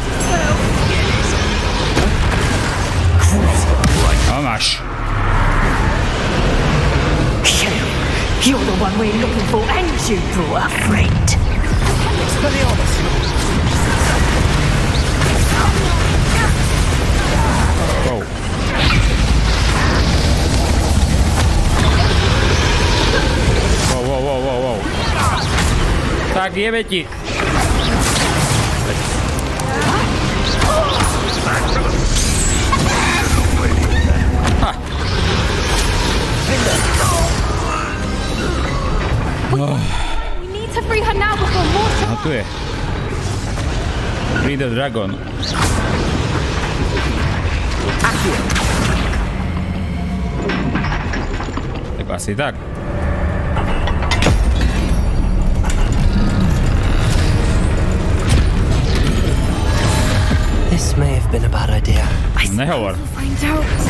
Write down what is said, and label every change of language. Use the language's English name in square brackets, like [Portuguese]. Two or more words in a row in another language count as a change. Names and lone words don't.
[English] How much? You're the one we're looking for, and you brought a friend. Whoa. Wow. [Slovak] Tak jebe ti. [English] We need to free her now before more [Slovak] A tu je. [English] Free the dragon. [Slovak] Tak asi tak. [English] This may have been a bad idea. [Slovak] Nehovor. [English] We'll find out.